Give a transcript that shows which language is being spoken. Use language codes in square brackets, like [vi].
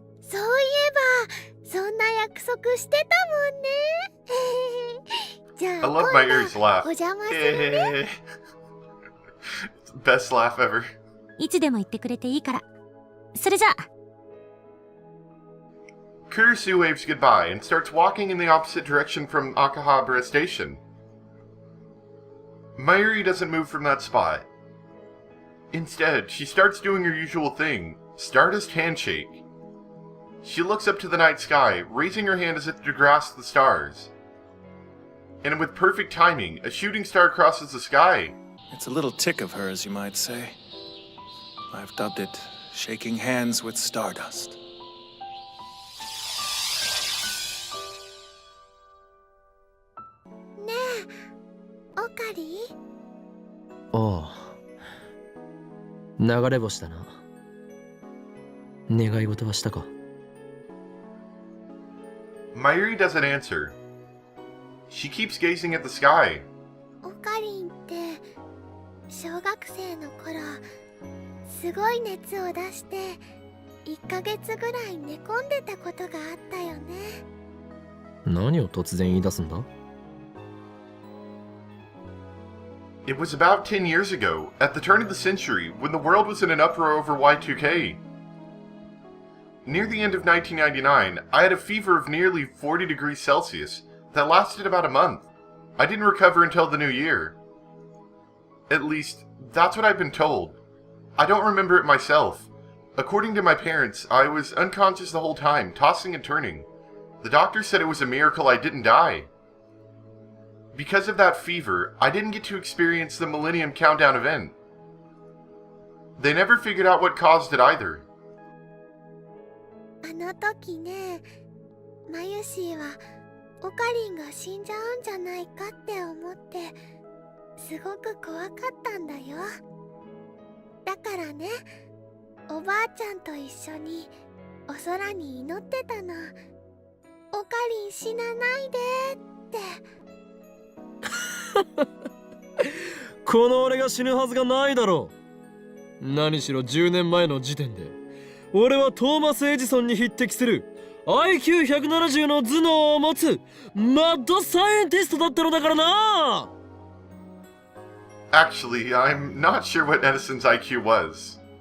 [ja] そういえばそんな約束してたもんね。じゃ [en] I [ja] あ [en] love [ja] 今 [en] my [ja] 度 [en] Yuri's laugh. [ja] お邪魔するね。 [en] Best laugh ever. [ja] いつでも言ってくれていいから。それじゃあ。 [en] Kurisu waves goodbye and starts walking in the opposite direction from Akihabara Station. Mayuri doesn't move from that spot. Instead, she starts doing her usual thing, Stardust handshake. She looks up to the night sky, raising her hand as if to grasp the stars. And with perfect timing, a shooting star crosses the sky. It's a little tick of hers, you might say. I've dubbed it shaking hands with stardust. [ja] ねえ、オカリああ。流れ星だな。願い事はしたか。 [en] Mayuri doesn't answer. She keeps gazing at the sky. [ja] オカリンって小学生の頃すごい熱を出して1ヶ月ぐらい寝込んでたことがあったよね。何を突然言い出すんだ？ [en] It was about 10 years ago, at the turn of the century, when the world was in an uproar over Y2K. Near the end of 1999, I had a fever of nearly 40 degrees Celsius that lasted about a month. I didn't recover until the new year. At least, that's what I've been told. I don't remember it myself. According to my parents, I was unconscious the whole time, tossing and turning. The doctor said it was a miracle I didn't die. Because of that fever, I didn't get to experience the Millennium Countdown event. They never figured out what caused it either. [ja] あの時ね、マユシーはオカリンが死んじゃうんじゃないかって思ってすごく怖かったんだよ。だからね、おばあちゃんと一緒にお空に祈ってたの。オカリン死なないでって。この俺が死ぬはずがないだろう。何しろ10年前の時点で俺はトーマス・エジソンに匹敵する IQ170 の頭脳を持つマッドサイエンティストだったのだからな。 [en] Actually, I'm not sure what Edison's IQ was.